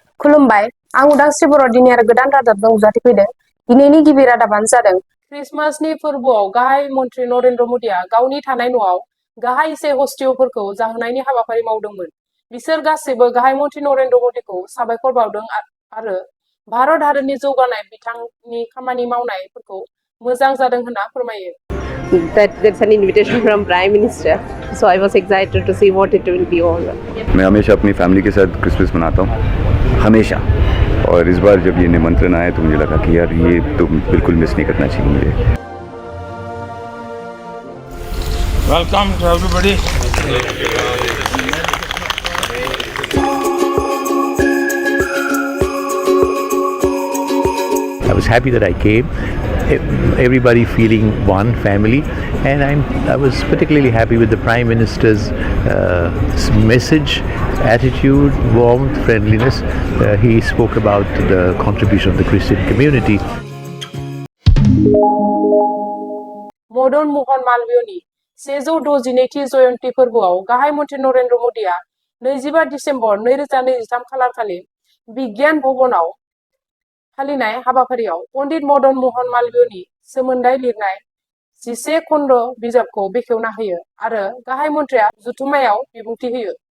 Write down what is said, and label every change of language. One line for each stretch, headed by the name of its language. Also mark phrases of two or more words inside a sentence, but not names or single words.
Bodo: खुलुमबाय आं उदांस्रि बर' दिनै आरो गोदान रादाबजों नुजाथिफैदों। दिनैनि गिबि रादाबानो जादों क्रिसमासनि फोरबोआव गाहाय मन्त्रि नरेन्द्र मदिआ गावनि थानाय न'आव गाहाय से हस्तियफोरखौ जाहोनायनि हाबाफारि मावदोंमोन। बिसोर गासैबो गाहाय मन्त्रि नरेन्द्र मदिखौ साबायखर बावदों आरो भारत हादोरनि जौगानाय बिथांनि खामानि मावनायफोरखौ मोजां जादों होनना फोरमायो।
English: That's an invitation from Prime Minister, so I was excited to see what it will be all.
Hindi: मैं हमेशा अपनी फैमिली के साथ क्रिसमस मनाता हूँ, हमेशा। और इस बार जब ये निमंत्रण आया तो मुझे लगा कि यार ये तो बिल्कुल मिस नहीं करना चाहिए मुझे।
English: Welcome to everybody. I was happy that I came. Everybody feeling one family, and I was particularly happy with the Prime Minister's message, attitude, warmth, friendliness. He spoke about the contribution of the Christian community.
Bodo: मदन मोहन मालवीयनि 162थि जयन्ती फोरबोआव गाहाय मन्त्रि नरेन्द्र मदिआ 25 दिसेम्बर 2023 खालारखालि बिगियान भवनाव फालिनाय हाबाफारियाव पण्डित मदन मोहन मालवीयनि सोमोन्दै लिरनाय 11 खन्द बिजाबखौ बेखेवना होयो आरो गाहाय मन्त्रिया जथुम्मायाव बिबुंथि होयो।